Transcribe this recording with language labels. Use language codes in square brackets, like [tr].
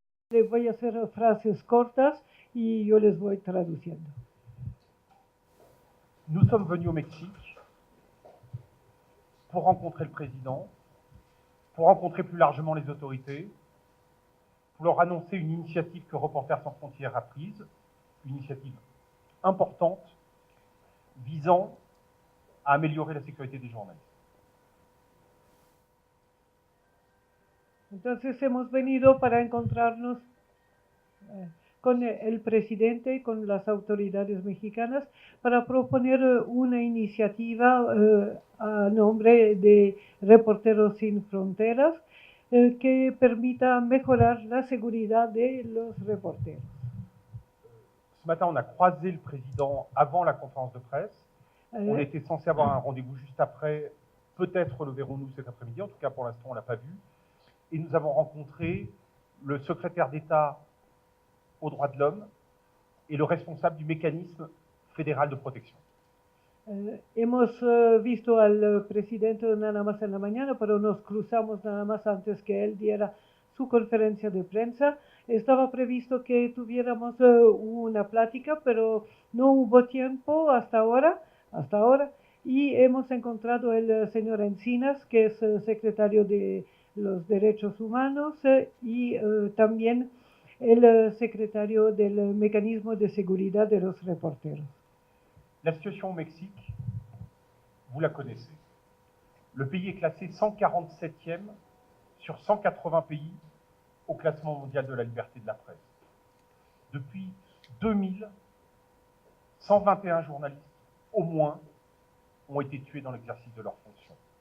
[es] Les voy a hacer frases cortas y yo les voy traduciendo. [fr] Nous sommes venus au Mexique pour rencontrer le président, pour rencontrer plus largement les autorités, pour leur annoncer une initiative que Reporters sans frontières a prise, une initiative importante visant à améliorer la sécurité des journalistes. [es] Entonces hemos venido para encontrarnos con el presidente y con las autoridades mexicanas para proponer una iniciativa a nombre de Reporteros Sin Fronteras que permita mejorar la seguridad de los reporteros. [fr] Ce matin, on a croisé le président avant la conférence de presse. On était censé avoir un rendez-vous juste après. Peut-être le verrons-nous cet après-midi. En tout cas, pour l'instant, on ne l'a pas vu. Et nous avons rencontré le secrétaire d'État aux droits de l'homme et le responsable du mécanisme fédéral de protection. [es] Hemos visto al presidente nada más en la mañana, pero nos cruzamos nada más antes que él diera su conferencia de prensa. Estaba previsto que tuviéramos una plática, pero no hubo tiempo hasta ahora, y hemos encontrado el señor Encinas, que es secretario de los Derechos Humanos, y también el secretario del Mecanismo de Seguridad de los Reporteros. [fr] La situation au Mexique, vous la connaissez. Le pays est classé 147e sur 180 pays au classement mondial de la liberté de la presse. Depuis 2000, 121 journalistes, au moins, ont été tués dans l'exercice de leurs fonctions.